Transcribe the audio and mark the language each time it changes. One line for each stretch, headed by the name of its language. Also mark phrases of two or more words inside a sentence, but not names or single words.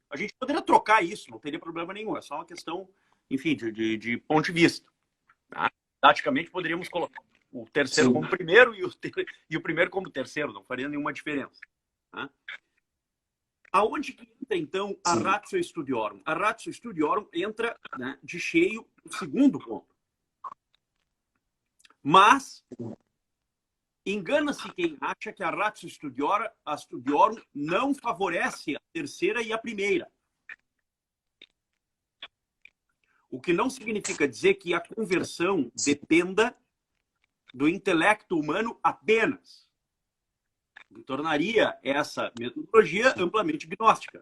Portuguese: A gente poderia trocar isso, não teria problema nenhum. É só uma questão, enfim, de ponto de vista. Tá? Praticamente poderíamos colocar o terceiro como primeiro e o primeiro como terceiro, não faria nenhuma diferença. Tá? Aonde que entra, então, a ratio studiorum? A ratio studiorum entra, né, de cheio no segundo ponto. Mas engana-se quem acha que a ratio studiorum não favorece a terceira e a primeira. O que não significa dizer que a conversão dependa do intelecto humano apenas. Que tornaria essa metodologia amplamente gnóstica.